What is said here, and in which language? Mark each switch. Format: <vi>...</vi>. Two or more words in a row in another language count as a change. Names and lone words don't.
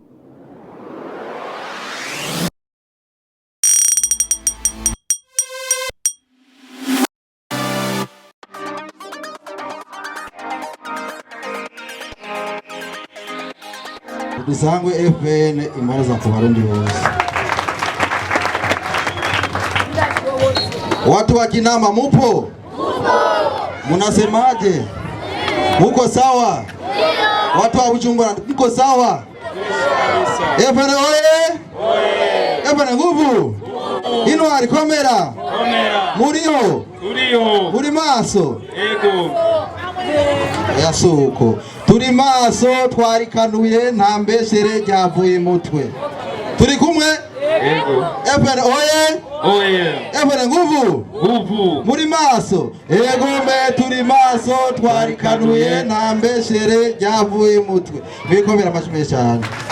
<sw>Dusangwe FN imaliza kwa Warundi wote. Watu wa Kinama mupo? Munasemaje? Muko sawa? Watu wa Bujumbura muko sawa? FN oye!</sw> <rn>FN nguvu! Ino alikomera? Muriho? Muri maso? Yasuko turi maso twarikanuye nta mbeshere ryavuye mutwe turi kumwe FN oye FN nguvu muri maso ego mbe turi maso twarikanuye nta mbeshere ryavuye mutwe bikomera amashimwe cyane</rn>